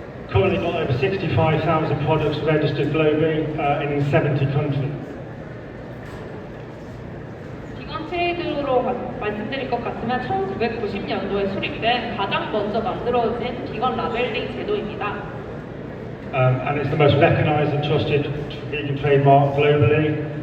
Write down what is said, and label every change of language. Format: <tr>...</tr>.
<en>Currently got over 65,000 products registered globally in 70 countries.</en> <ko>비건 트레이드로 말씀드릴 것 같으면 1990년도에 수립된 가장 먼저 만들어진 비건 라벨링 제도입니다.</ko> <en>And it's the most recognised and trusted vegan trademark globally.</en>